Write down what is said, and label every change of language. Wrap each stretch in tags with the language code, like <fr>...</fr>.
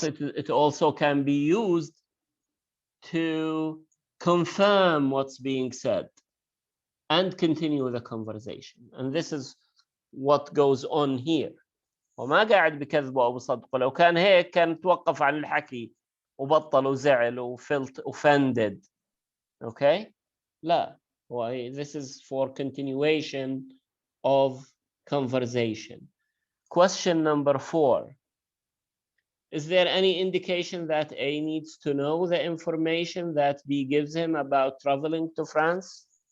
<en>But it also can be used to confirm what's being said and continue the conversation. And this is what goes on here.</en> <ar>وما قاعد بكذبه أو بصدقه. لو كان هيك كان توقف عن الحكي وبطل وزعل وفلت offended.</ar> <en>Okay? لا. This is for continuation of conversation. Question number 4. Is there any indication that A needs to know the information that B gives him about traveling to France?</en>